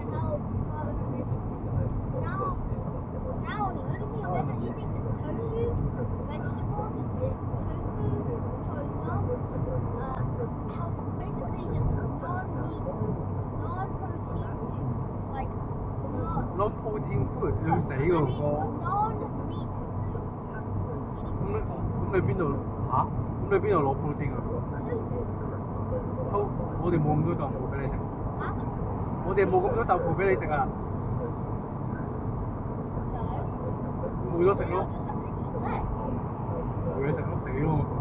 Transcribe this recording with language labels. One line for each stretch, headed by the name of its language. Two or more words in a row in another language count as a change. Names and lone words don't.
English: Now, the only thing I'm ever eating is tofu. Vegetable is tofu, choson, basically just non-meat, non-protein foods. Like, non-protein food
Cantonese: 你會死喎哥。
English: non-meat foods.
Cantonese: 咁你邊度嚇？咁你邊度攞 protein 啊？我哋冇咁多豆腐俾你食。嚇？我哋冇咁多豆腐俾你食啊！冇咗食咯，冇嘢食咯，死咯！